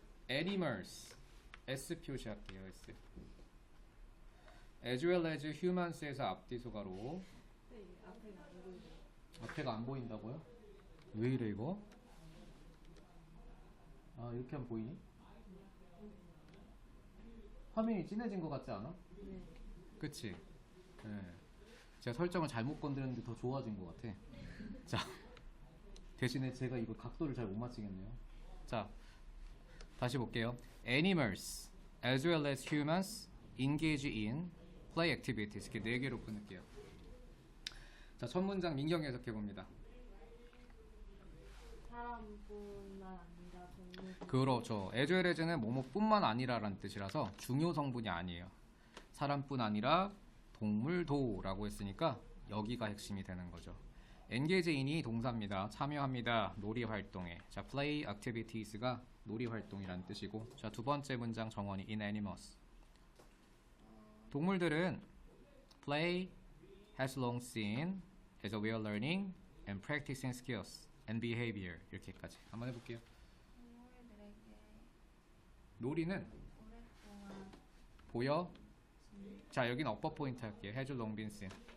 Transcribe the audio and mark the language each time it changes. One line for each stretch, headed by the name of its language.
Korean: animals S 표시할게요. S
English: as well as humans
Korean: 에서 앞뒤소가로 앞에가 안 보인다고요? 왜 이래 이거? 아, 이렇게 하면 보이니? 화면이 진해진 것 같지 않아? 네. 그치? 네. 제가 설정을 잘못 건드렸는데 더 좋아진 것 같아. 자, 대신에 제가 이거 각도를 잘 못 맞추겠네요. 자, 다시 볼게요.
English: Animals as well as humans engage in play activities.
Korean: 이렇게 4개로 끊을게요. 자, 첫 문장 민경 해석해 봅니다. 사람뿐만 아니라 동물. 그렇죠. as well as는 뭐뭐뿐만 아니라라는 뜻이라서 중요 성분이 아니에요. 사람뿐 아니라 동물도라고 했으니까 여기가 핵심이 되는 거죠. engage in이 동사입니다. 참여합니다. 놀이 활동에. 자, play activities가 놀이 활동이란 뜻이고, 자, 두 번째 문장 정원이
English: in animals.
Korean: 동물들은
English: play has long seen as a way of learning and practicing skills and behavior.
Korean: 이렇게까지 한번 해볼게요. 동물들에게 놀이는 오랫동안 보여. 자, 여긴 업버 포인트 할게요.
English: has long been seen.